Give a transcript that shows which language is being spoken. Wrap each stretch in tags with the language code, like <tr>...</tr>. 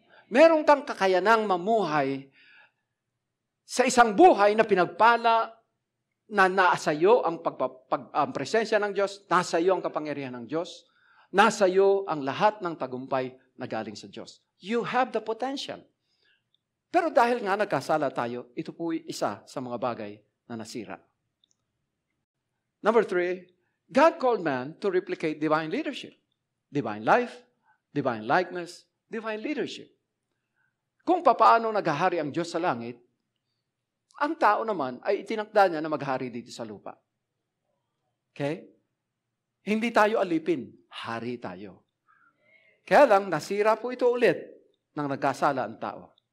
<tl>Meron kang kakayanang mamuhay sa isang buhay na pinagpala na nasa iyo ang presensya ng Diyos, nasa iyo ang kapangyarihan ng Diyos, nasa iyo ang lahat ng tagumpay na galing sa Diyos.</tl> <en>You have the potential.</en> <tl>Pero dahil nga nagkasala tayo, ito po'y isa sa mga bagay na nasira.</tl> <en>Number 3, God called man to replicate divine leadership. Divine life, divine likeness, divine leadership.</en> <tl>Kung papaano naghahari ang Diyos sa langit, ang tao naman ay itinakda niya na maghari dito sa lupa. Okay? Hindi tayo alipin, hari tayo. Kaya lang, nasira po ito ulit nang nagkasala ang tao.</tl>